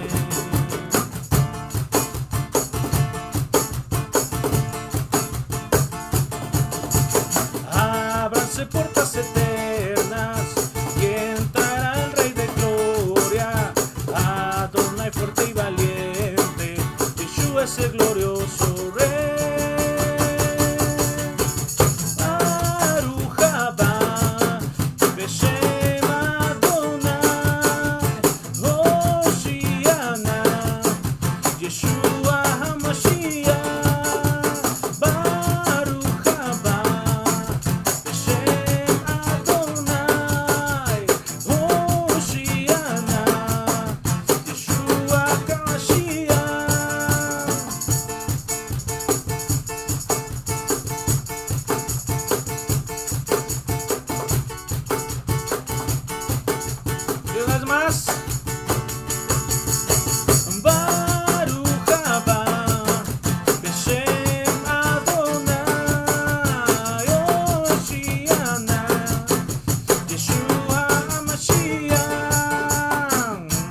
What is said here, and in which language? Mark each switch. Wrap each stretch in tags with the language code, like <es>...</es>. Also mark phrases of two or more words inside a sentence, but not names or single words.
<es>Ábranse puertas eternas y entrará el Rey de Gloria, Adonai fuerte y valiente, Yeshua es el glorioso Rey.</es> <he>ברוך הבא, בשם אדוני, הושענא, ישוע המשיח. ברוך הבא, בשם אדוני, הושענא, ישוע המשיח.</he> <es>Y una vez más.</es> <he>ברוך הבא, בשם אדוני, הושענא, ישוע המשיח.</he>